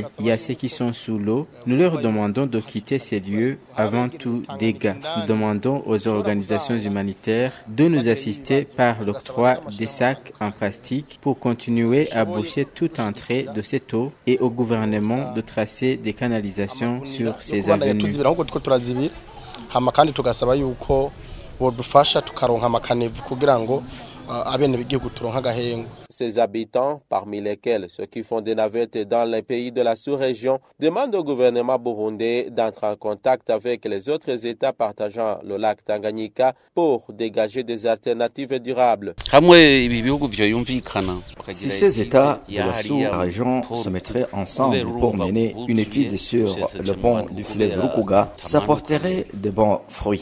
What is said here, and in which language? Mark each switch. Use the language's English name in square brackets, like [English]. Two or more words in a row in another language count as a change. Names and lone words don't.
[French] Il y a ceux qui sont sous l'eau. Nous leur demandons de quitter ces lieux avant tout dégât. Nous demandons aux organisations humanitaires de nous assister par l'octroi des sacs en plastique pour continuer à boucher toute entrée de cette eau et au gouvernement de tracer des canalisations sur ces avenues. [Rundi] hama kandi tugasaba yuko bodufasha tukaronka amakanevu kugira ngo abenegihugu turonka agahengo. [French] Ces habitants, parmi lesquels ceux qui font des navettes dans les pays de la sous-région, demandent au gouvernement burundais d'entrer en contact avec les autres États partageant le lac Tanganyika pour dégager des alternatives durables. Si ces États de la sous-région se mettraient ensemble pour mener une étude sur le pont du fleuve Rukuga, ça porterait de bons fruits.